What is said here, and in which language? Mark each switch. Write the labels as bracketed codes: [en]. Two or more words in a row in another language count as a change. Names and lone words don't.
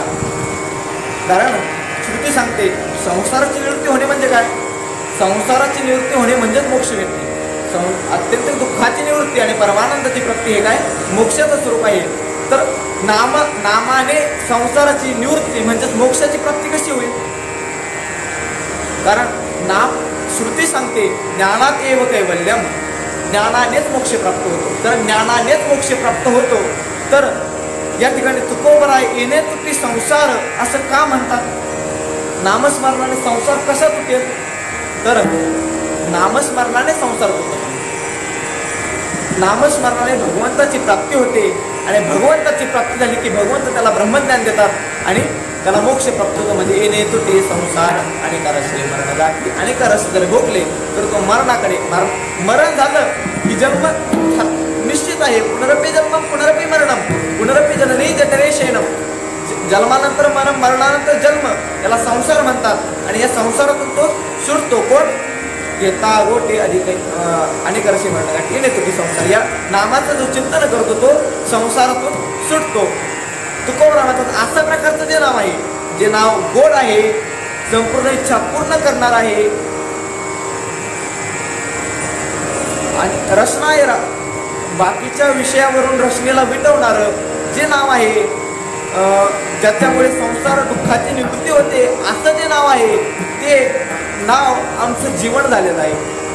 [mr] कारण श्रुती सांगते संसाराची निवृत्ती होणे म्हणजे काय, संसाराची निवृत्ती होणे म्हणजेच मोक्ष मिळते. अत्यंत दुःखाची निवृत्ती आणि परमानंदाची प्राप्ती हे काय, मोक्षाचं स्वरूप आहे. तर नामाने संसाराची निवृत्ती म्हणजेच मोक्षाची प्राप्ती कशी होईल. कारण नाम श्रुती सांगते [sa] ज्ञानात एव कैवल्यम, [mr] ज्ञानानेच मोक्ष प्राप्त होतो. तर ज्ञानानेच मोक्ष प्राप्त होतो. तर या ठिकाणी तुकोबरा येणे तुटी संसार असं का म्हणतात. नामस्मरणाने संसार कसा तुटेल, तर नामस्मरणाने संसार तुटतो. नामस्मरणाने भगवंताची प्राप्ती होते आणि भगवंताची प्राप्ती झाली की भगवंत त्याला ब्रह्मज्ञान देतात आणि त्याला मोक्ष प्राप्त होतो. म्हणजे येणे तुटे संसार आणि करसे मरण गाठी, आणि करस जर भोगले तर तो मरणाकडे, मरण झालं की जन्म निश्चित आहे. [sa] पुनरपी जन्म पुनरपी मरणम पुनरपी जननी जठरे शयनम, [mr] जन्मानंतर मरण, मरणानंतर जन्म, याला संसार म्हणतात. आणि या संसारातून तो सुटतो. कोण, येता गोटे अधिक आणि करसे मरण गाठी येणे तुटी संसार, या नामाचं जो चिंतन करतो तो संसारातून सुटतो. तुकोबरा म्हणतात अशा प्रकारचं जे नाव आहे, जे नाव गोड आहे, संपूर्ण इच्छा पूर्ण करणार आहे आणि रचना बाकीच्या विषयावरून रचनेला विटवणार जे नाव आहे, ज्याच्यामुळे संसार दुःखाची निवृत्ती होते, असं जे नाव आहे ते नाव आमचं जीवन झालेलं आहे.